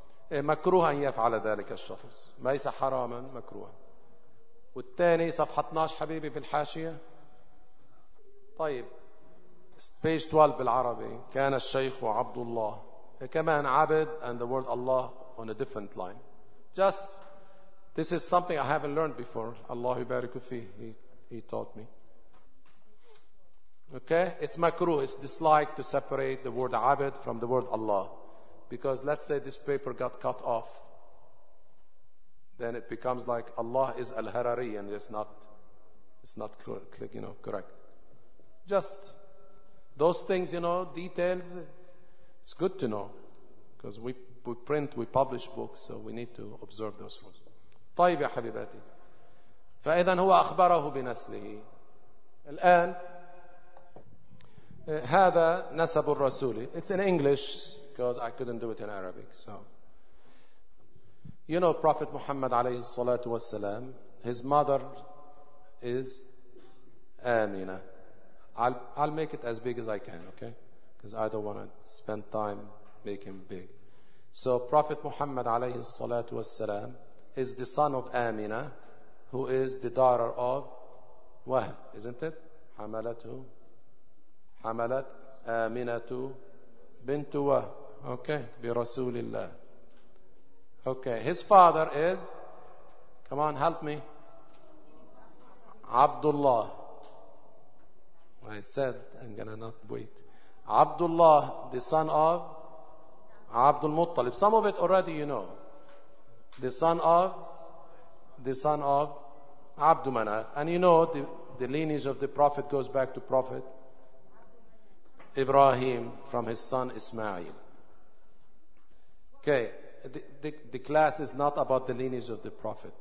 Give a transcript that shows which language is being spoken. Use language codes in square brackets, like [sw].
[ar] مكروه أن يفعل ذلك الشخص، ليس حراما مكروها. والثاني صفحة 12 حبيبي في الحاشية. طيب page 12 بالعربي، كان الشيخ عبد الله، كمان عبد [en] and the word [ar] الله [en] on a different line. Just this is something I haven't learned before. [ar] الله يبارك فيه. [en] He taught me. Okay, it's makruh, it's disliked to separate the word abid from the word Allah, because let's say this paper got cut off, then it becomes like Allah is al-harari and it's not clear, you know, correct. Just those things, you know, details, it's good to know, because we print, we publish books, so we need to observe those rules. [ar] طيب يا حبيباتي، فإذا هو أخبره بنسله. الآن هذا نسب الرسول. [en] It's in English because I couldn't do it in Arabic. So, you know, Prophet Muhammad [ar] عليه الصلاة والسلام, [en] his mother is Amina. I'll make it as big as I can, okay? Because I don't want to spend time making big. So, Prophet Muhammad [ar] عليه الصلاة والسلام [en] is the son of Amina, who is the daughter of Wahb, isn't it? [ar] حملته. عملت آمنة بنت وهب. Okay. برسول الله. Okay. [en] His father is, come on, help me. عبد الله. I said I'm gonna not wait. عبد الله, the son of عبد المطلب. Some of it already you know. The son of عبد مناف. And you know the lineage of the prophet goes back to prophet Ibrahim from his son Ismail. Okay, the class is not about the lineage of the prophet.